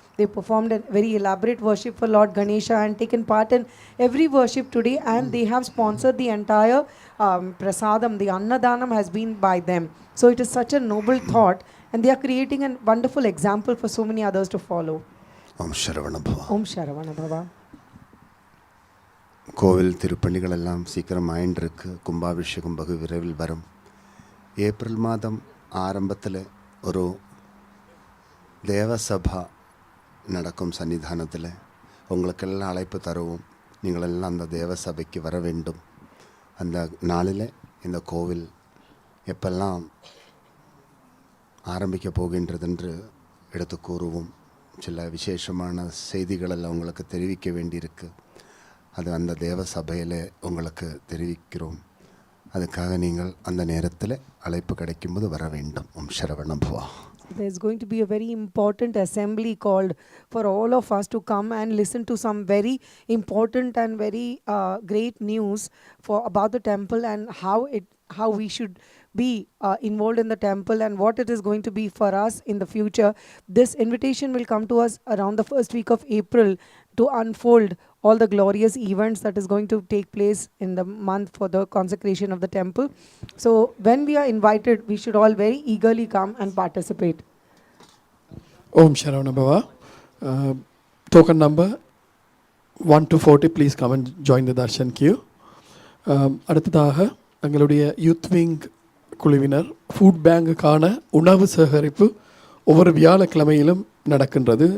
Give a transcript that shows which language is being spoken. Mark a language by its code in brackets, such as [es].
[en] They performed a very elaborate worship for Lord Ganesha and taken part in every worship today, and they have sponsored the entire Prasadam. The Annadanam has been by them. So it is such a noble thought, and they are creating a wonderful example for so many others to follow. [sa] Om Sharavana Bhava. Om Sharavana Bhava. [ta] கோவில் திருப்பணிகள் எல்லாம் சீக்கிரம் ஆயின்றிருக்கு. கும்பாபிஷேகம் பகு விரைவில் வரும். April மாதம் ஆரம்பத்தில் ஒரு தேவசபா நடக்கும் சன்னிதானத்தில். உங்களுக்கெல்லாம் அழைப்பு தருவோம். நீங்களெல்லாம் அந்த தேவசபைக்கு வர வேண்டும். அந்த நாளில் இந்த கோவில் எப்பெல்லாம் ஆரம்பிக்க போகின்றதென்று எடுத்து கூறுவோம். சில விசேஷமான செய்திகளெல்லாம் உங்களுக்கு தெரிவிக்க வேண்டியிருக்கு. அது அந்த தேவ சபையில் உங்களுக்கு தெரிவிக்கிறோம். அதுக்காக நீங்கள் அந்த நேரத்தில் அழைப்பு கிடைக்கும்போது வர வேண்டும். ஓம் சரவண பவா. [en] There's going to be a very important assembly called for all of us to come and listen to some very important and very great news about the temple and how we should be involved in the temple and what it is going to be for us in the future. This invitation will come to us around the first week of April to unfold all the glorious events that is going to take place in the month for the consecration of the temple. So when we are invited, we should all very eagerly come and participate. [sa] Om Sharavana Bhava. [en] Token number 1 to 40, please come and join the darshan queue. [ta] அடுத்ததாக எங்களுடைய youth wing குழுவினர் food பேங்குக்கான உணவு சேகரிப்பு ஒவ்வொரு வியாழக்கிழமையிலும் நடக்கின்றது.